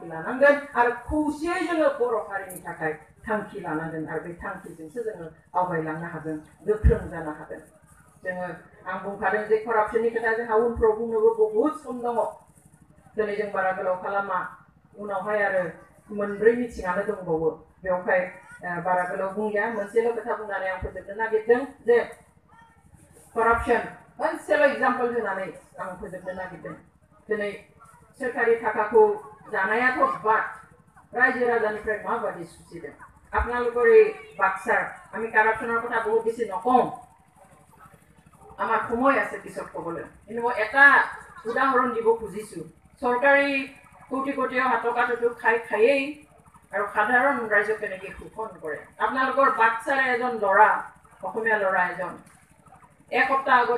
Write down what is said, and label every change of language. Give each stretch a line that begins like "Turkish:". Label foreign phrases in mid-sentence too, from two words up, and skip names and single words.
Bodo: लानांगोन आरो खौसेयै जोङो बर' हारिनि थाखाय थांखि लानांगोन आरो बे थांखिजोंसो जोङो आवगायलांनो हागोन गोख्रों जानो हागोन जोङो आं बुंखादों जे करापसननि खोथा जोंहा उनफ्राव बुंनोबो बहुद सम दङ दिनै जों बारा गोलाव खालामा उनावहाय आरो मोनब्रै मिटिङानो दंबावो बेवहाय बारा गोलाव बुंलिया मोनसेल' खोथा बुंनानै आं फोजोबनो नागिरदों जे करापसन मोनसेल' एग्जाम्पल होनानै आं फोजोबनो नागिरदों दिनै सोरखारि थाखाखौ जानायाथ' बाद रायजो राजानिफ्राय माबादि सुसिदों
Assamese: আপোনালোকৰ এই বাক্সাৰ আমি কাৰাপশ্যনৰ কথা বহুত বেছি নকওঁ আমাৰ সময় আছে পিছত ক'বলৈ কিন্তু মই এটা উদাহৰণ দিব খুজিছোঁ চৰকাৰী কোটি কোটি টকাটো খায়েই আৰু সাধাৰণ ৰাইজক কেনেকৈ শোষণ কৰে আপোনালোকৰ বাক্সাৰে এজন ল'ৰা অসমীয়া ল'ৰা এজন এসপ্তাহ আগত